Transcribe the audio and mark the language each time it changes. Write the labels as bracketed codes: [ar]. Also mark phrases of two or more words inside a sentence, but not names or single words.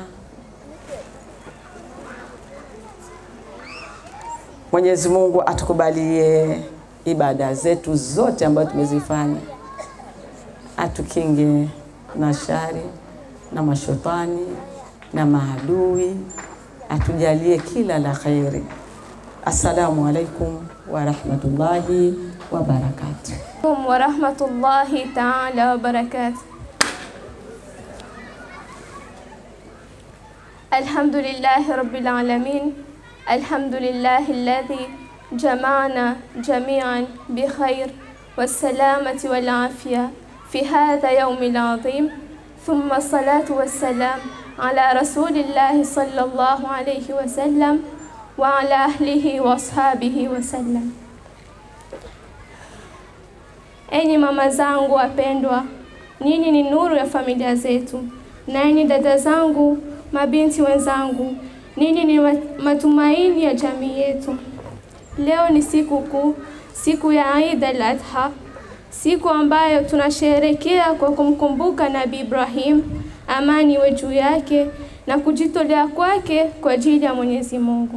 [sw] Mwenyezi Mungu atukubalie ibada zetu zote ambazo tumezifanya. Atukinge na shari na mashetani na maadui. Atujalie kila la khairi. [ar] السلام عليكم ورحمة الله وبركاته. ورحمة الله تعالى وبركاته. الحمد لله رب العالمين. الحمد لله الذي جمعنا جميعا بخير والسلامة والعافية في هذا اليوم العظيم. ثم الصلاة والسلام على رسول الله صلى الله عليه وسلم وعلى أهله وأصحابه وسلم. [sw] Enyi mama zangu wapendwa, nyinyi ni nuru ya familia zetu. Na enyi dada zangu, mabinti wenzangu, nyinyi ni matumaini ya jamii yetu. Leo ni siku kuu, siku ya Eid al-Adha, siku ambayo tunasherehekea kwa kumkumbuka Nabii Ibrahim, amani iwe juu yake, na kujitolea kwake kwa ajili ya Mwenyezi Mungu.